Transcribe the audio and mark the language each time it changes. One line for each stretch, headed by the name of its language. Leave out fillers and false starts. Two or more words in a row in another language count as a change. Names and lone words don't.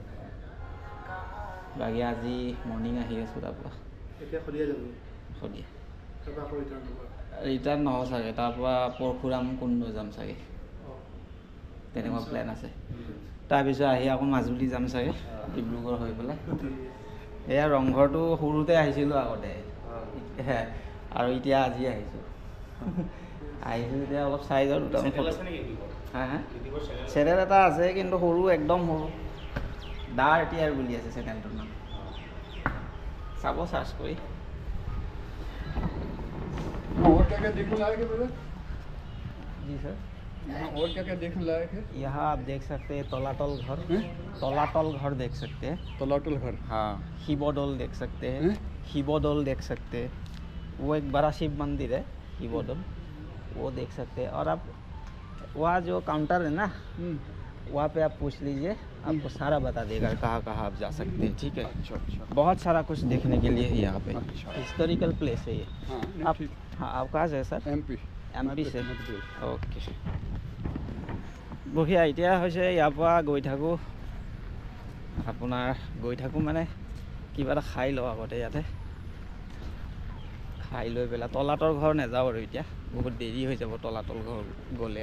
Assamese: বাকী আজি মৰ্ণিং আহি আছোঁ তাৰপৰা শদিয়া ৰিটাৰ্ণ নহ'ব চাগে তাৰপৰা পৰশুৰাম কুণ্ড যাম চাগে তেনেকুৱা প্লেন আছে তাৰপিছত আহি আকৌ মাজুলী যাম চাগে ডিব্ৰুগড় হৈ পেলাই এয়া ৰংঘৰটো সৰুতে আহিছিলোঁ আগতে আৰু এতিয়া আজি আহিছোঁ এতিয়া অলপ চাই যাওঁ দুটামান চেনেল এটা আছে কিন্তু সৰু একদম সৰু ডাৰ্ট ইয়াৰ বুলি আছে চেনেলটোৰ নাম চাব চাৰ্চ কৰি
Hindi: जी सर। यहाँ और क्या क्या देखने लायक है? यहाँ आप देख सकते हैं तलातल घर, तलातल घर देख सकते हैं। तलातल घर, हाँ। हिबोडोल देख सकते हैं, हिबोडोल देख सकते हैं। वो एक बड़ा शिव मंदिर है हिबोडोल, वो देख सकते हैं। और आप वहाँ जो काउंटर है ना, वहाँ पे आप पूछ लीजिए, आपको सारा बता देगा कहाँ कहाँ आप जा सकते हैं। ठीक है। अच्छा अच्छा। बहुत सारा कुछ देखने के लिए है यहाँ पे। अच्छा।
English: historical place
Hindi: है ये। हाँ आप, हाँ आप कहाँ से सर? MP से। ओके বঢ়িয়া।
Assamese: এতিয়া হৈছে ইয়াৰ পৰা গৈ থাকোঁ, আপোনাৰ গৈ থাকোঁ মানে কিবা এটা খাই লওঁ আগতে ইয়াতে, খাই লৈ পেলাই তলাতল ঘৰ নাযাওঁ আৰু এতিয়া বহুত দেৰি হৈ যাব তলাতল ঘৰ গ'লে।